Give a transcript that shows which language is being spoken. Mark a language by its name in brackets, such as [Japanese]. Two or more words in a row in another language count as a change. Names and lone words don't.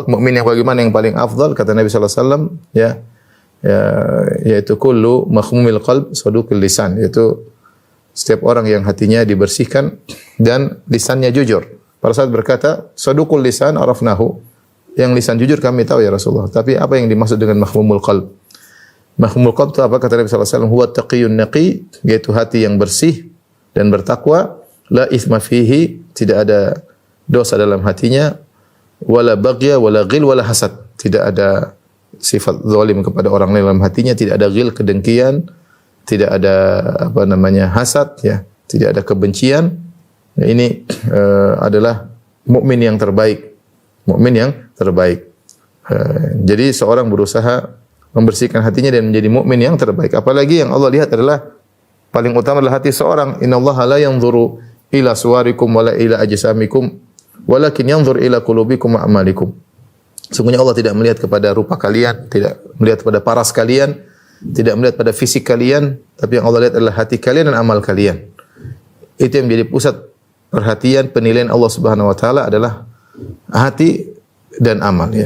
[Indonesian] Mukmin yang bagaimana yang paling afdal? Kata Nabi [Arabic] صلى الله عليه وسلم, [Indonesian] yaitu [Arabic] كل مخموم القلب صدوق اللسان, [Indonesian] yaitu setiap orang yang hatinya dibersihkan dan lisannya jujur. Para sahabat berkata, [Arabic] صدوق اللسان عرفناه. [Indonesian] Yang lisan jujur kami tahu [Arabic] يا رسول الله. [Indonesian] Tapi apa yang dimaksud dengan [Arabic] مخموم القلب? مخموم القلب [Indonesian] itu apa? Kata Nabi [Arabic] صلى الله عليه وسلم, هو التقي النقي, [Indonesian] yaitu hati yang bersih dan bertakwa, [Arabic] لا إثم فيه, [Indonesian] tidak ada dosa dalam hatinya, [Arabic] ولا بغي ولا غل ولا حسد, [Indonesian] tidak ada sifat zalim kepada orang lain dalam hatinya, tidak ada ghil, kedengkian, tidak ada hasad, ya, tidak ada kebencian. Nah, ini adalah mukmin yang terbaik. Mukmin yang terbaik. Jadi seorang berusaha membersihkan hatinya dan menjadi mukmin yang terbaik. Apalagi yang Allah lihat adalah paling utama adalah hati seorang. [Arabic] إن الله لا ينظر إلى صوركم ولا إلى أجسامكم ولكن ينظر إلى قلوبكم وأعمالكم. [Indonesian] Sungguhnya Allah tidak melihat kepada rupa kalian, tidak melihat pada paras kalian, tidak melihat pada fisik kalian, tapi yang Allah lihat adalah hati kalian dan amal kalian. Itu yang menjadi pusat perhatian penilaian Allah [Arabic] سبحانه وتعالى [Indonesian] adalah hati dan amal, ya.